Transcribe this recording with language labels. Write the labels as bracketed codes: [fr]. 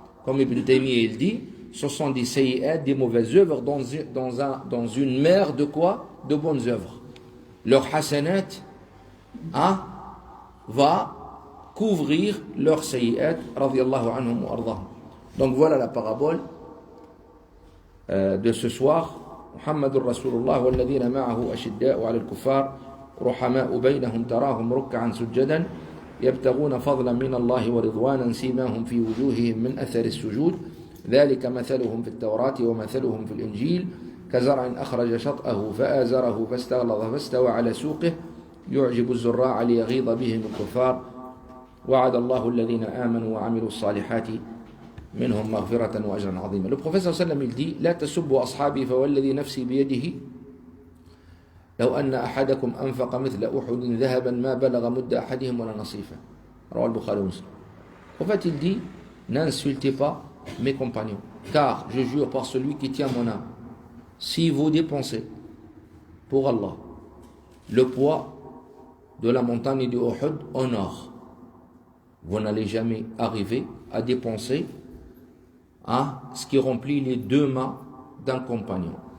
[fr] Comme Ibn Taymiyyah il dit, ce sont des sayyi'at, des mauvaises œuvres dans une mer de quoi? De bonnes œuvres. Leur hasanat va couvrir leurs sayyi'at, radiyallahu anhum wa ardahum. Donc voilà la parabole de ce soir. [ar] Muhammadur Rasulullah walladhina ma'ahu ashidda'u 'ala al-kuffar ruhama'u baynahum tarahum ruk'an sujjadan يبتغون فضلا من الله ورضوانا سيماهم في وجوههم من أثر السجود ذلك مثلهم في التوراة ومثلهم في الإنجيل كزرع أخرج شطأه فآزره فاستغلظ فاستوى على سوقه يعجب الزراع ليغيظ بهم الكفار وعد الله الذين آمنوا وعملوا الصالحات منهم مغفرة وأجرا عظيما. [fr] Le prophète [ar] صلى الله عليه وسلم [fr] il dit [ar] لا تسبوا أصحابي فوالذي نفسي بيده لو أن أحدكم أنفق مثل أحد ذهبا ما بلغ مد أحدهم ولا نصيفه. رواه البخاري ومسلم. [fr] En fait, il dit n'insultez pas mes compagnons, car je jure par celui qui tient mon âme, si vous dépensez pour Allah le poids de la montagne de Uhud en or, vous n'allez jamais arriver à dépenser ce qui remplit les deux mains d'un compagnon.